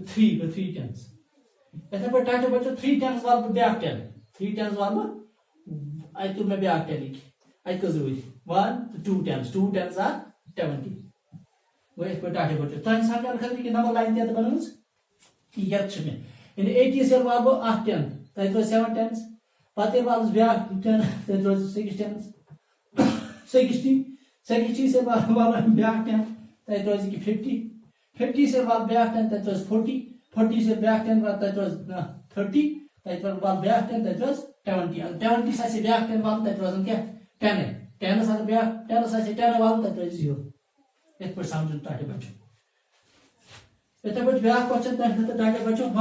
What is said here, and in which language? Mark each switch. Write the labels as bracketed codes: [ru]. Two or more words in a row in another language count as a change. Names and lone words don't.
[ks] 3 گوٚو 3 ٹینس یتھے پٲٹھۍ ٹاٹے بچو 3 ٹینس والو بہٕ بیاکھ 10 3 ٹینس والو بہٕ اتہِ تُل مےٚ بیاکھ 10 ییٚکہِ اتہِ کٔژ روٗدۍ 1 تہٕ 2 ٹینس 2 ٹینس آر 70 گوٚو یتھ پٲٹھۍ ٹاٹے بچو تُہنٛدِ سمجھن خٲطرٕ کہِ نمبر لاین تہِ یتھ بنٲومٕژ یتھ چھِ مےٚ یعنی 80 ییٚلہِ والہٕ بہٕ اکھ 10 تتہِ روزِ 7 ٹینس پتہٕ ییٚلہِ والس بیاکھ 10 تتہِ روزِ 6 ٹینس 60 سے والو بیاکھ 10 تتہِ روزِ ییٚکہِ 50 سے والو بیاکھ 10 تتہِ روزِ 40 سے بیاکھ 10 والو تتہِ روزِ 30 تتہِ وال بیاکھ 10 تتہِ روز 20 اگر 20 آسہِ بیاکھ 10 والُن تتہِ روزان کیٛاہ 10 10 اگر بیاکھ 10 آسہِ 10 والُن تتہِ روزِ 0 یتھ پٲٹھۍ سمجھُن ٹاٹے بچو یتھے پٲٹھۍ بیاکھ کوسچن تمہِ خٲطرٕ ٹاٹے بچو